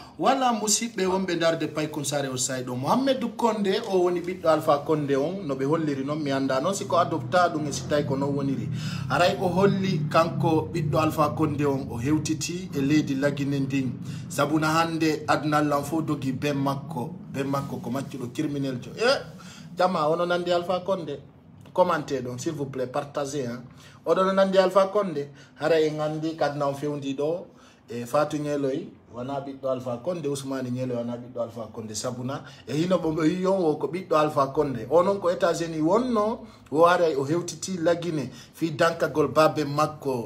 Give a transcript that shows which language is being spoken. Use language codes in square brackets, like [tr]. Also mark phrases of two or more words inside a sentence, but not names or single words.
[ff] wala musidɓe wonɓe darde Paykoun-Sarr o sayɗo Mohamedou Condé o woni ɓiɗɗo Alpha Condé on no ɓe holliri noon mi anda noon siko adopta ɗum e si tawi ko noon woniri aray o holli kanko ɓiɗɗo Alpha Condé on o hewtiti e leydi Laguine ndin sabuna hande adnallan fof dogi ben makko ko maccuɗo criminel jo jama ono nandi Alpha Condé commentez ɗon [fr] s'il vous plaît partagez [ff] oɗon nandi Alpha Condé haray en andi kadna on fewndi ɗo e Fatou Ñeloy wana ɓiɗɗo Alpha Condé Ousmane Ñeloy wana ɓiɗɗo Alpha Condé sabuna e hino ɓo yiyon o ko ɓiɗɗo Alpha Condé o noon ko États-Unis wonno o aray o hewtiti Laguine fi dankagol babe makko